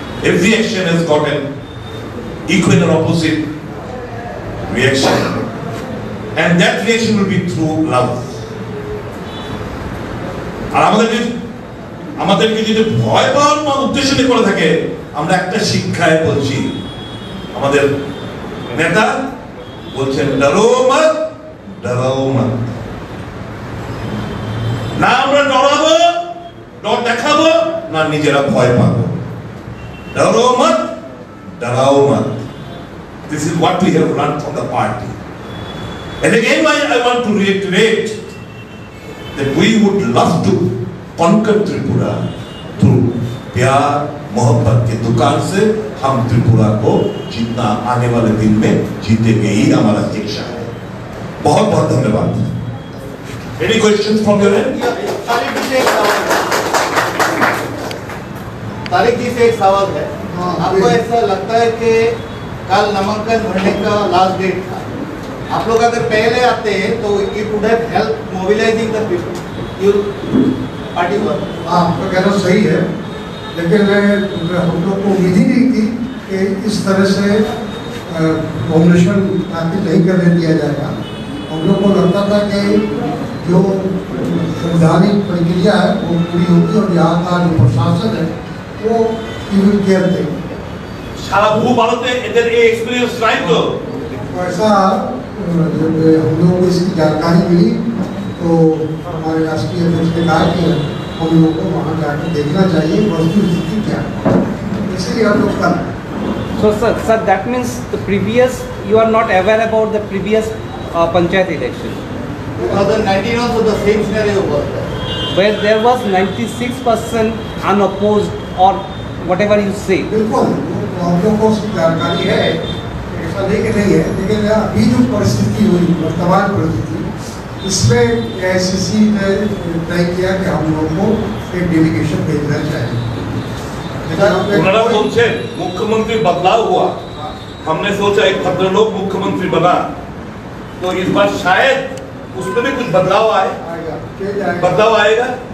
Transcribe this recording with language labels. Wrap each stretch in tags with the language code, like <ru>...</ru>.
<en>Every action has got an equal and opposite reaction, and that reaction will be through love.</en> <bn>আর আমাদেরকে যদি ভয় পাওয়ার উদ্দেশ্য নিয়ে করে থাকে, আমরা একটা শিক্ষায় বলছি, আমাদের নেতা বলছেন</bn> <hi>ডরো মত, ডরাও মত।</hi> <bn>না আমরা ডরাবো, ডর দেখাবো, না নিজেরা ভয় পাবো।</bn> <hi>ডরো মত, ডরাও মত।</hi> <en>This is what we have learned from the party. And again, I want to reiterate that we would love to conquer Tripura through</en> <hi>प्यार मोहब्बत के दुकान से। हम त्रिपुरा को जीतना आने वाले दिन में जीतेंगे, ही हमारा शिक्षा है। बहुत बहुत धन्यवाद।</hi> <en>Any questions from your end?</en> <hi>Tariq जी से एक सवाल है। आपको ऐसा लगता है कि कल नामांकन भरने का लास्ट डेट था, आप लोग अगर पहले आते हैं तो</hi> <en>It would have help mobilising the people, you party were.</en> <hi>आपका कहना सही है, लेकिन हम लोग को उम्मीद ही नहीं थी कि इस तरह से नॉमिनेशन दाखिल नहीं करने दिया जाएगा। हम लोग को लगता था कि जो संवैधानिक प्रक्रिया है वो पूरी होगी और यहाँ का जो प्रशासन है वो केयर देगा।</hi> <bn>সারা ভূ ভারতে এদের এই এক্সপেরিয়েন্স নাই তো।</bn> <hi>ऐसा जब हम लोगों को इसकी जानकारी मिली तो हमारे राष्ट्रीय अध्यक्ष ने कहा कि हम लोगों को वहाँ जाकर देखना चाहिए वस्तु स्थिति क्या है, इसलिए हम लोग कर।</hi> <en>So sir, that means the previous, you are not aware about the previous panchayat election, 2019 also the same scenario was there, where there was 96% unopposed or whatever you say.</en> <hi>बिल्कुल हम लोग को उसकी जानकारी है, ऐसा नहीं कि नहीं है, लेकिन अभी जो परिस्थिति हुई वर्तमान परिस्थिति, इसमें AICC ने तय किया कि हम लोग को एक डेलीगेशन भेजना चाहिए। उन्होंने बोलते मुख्यमंत्री बदलाव हुआ, हमने सोचा एक भद्रलोक मुख्यमंत्री बना तो इस बार शायद उसमें भी कुछ बदलाव आए, बदलाव आएगा।</hi>